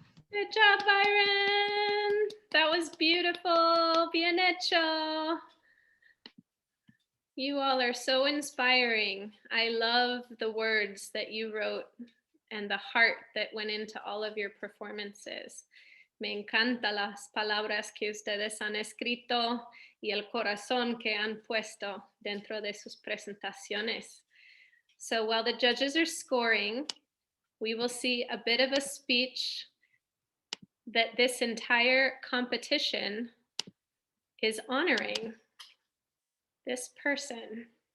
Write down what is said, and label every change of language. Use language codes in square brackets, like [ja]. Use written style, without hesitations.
[en] Good job, Byron. That was beautiful. [es] Bien hecho. [en] You all are so inspiring. I love the words that you wrote and the heart that went into all of your performances. [es] Me encantan las palabras que ustedes han escrito y el corazón que han puesto dentro de sus presentaciones. [en] So while the judges are scoring, we will see a bit of a speech that this entire competition is honoring this person.